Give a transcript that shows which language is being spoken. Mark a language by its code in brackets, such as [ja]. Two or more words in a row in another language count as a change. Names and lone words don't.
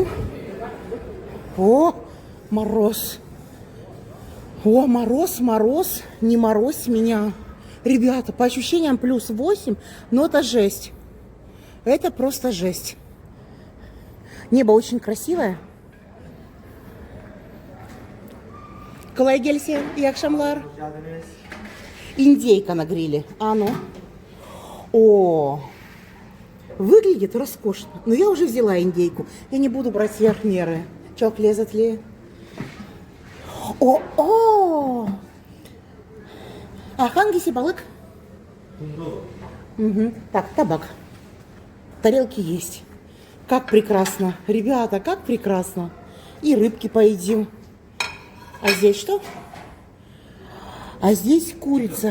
[ru] О, мороз. О, мороз, не морозь меня. Ребята, по ощущениям +8, но это жесть. Это просто жесть. Небо очень красивое. [tr] Kolay gelsin. İyi akşamlar. [ru] Индейка на гриле. А ну. О, выглядит роскошно. Но я уже взяла индейку. Я не буду брать сверх меры. [tr] Çok lezzetli. O, a hangisi balık? [ru] Угу. Так, табак. Тарелки есть. Как прекрасно. Ребята, как прекрасно. И рыбки поедим. А здесь что? А здесь курица.